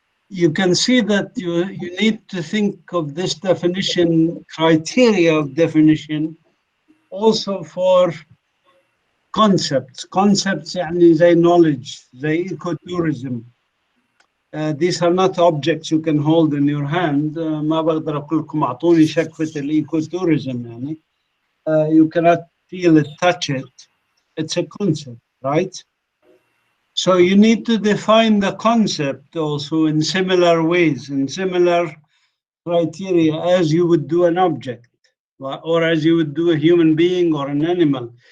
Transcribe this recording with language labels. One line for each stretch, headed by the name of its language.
English: You can see that you need to think of this definition, criteria of definition, also for concepts.
Arabic: Concepts يعني زي knowledge, زي ecotourism.
English: These are not objects you can hold in your hand.
Arabic: ما بقدر أقول لكم أعطوني شكفة الecotourism يعني.
English: You cannot feel it, touch it. It's a concept, right? So you need to define the concept also in similar ways, in similar criteria as you would do an object, or as you would do a human being or an animal.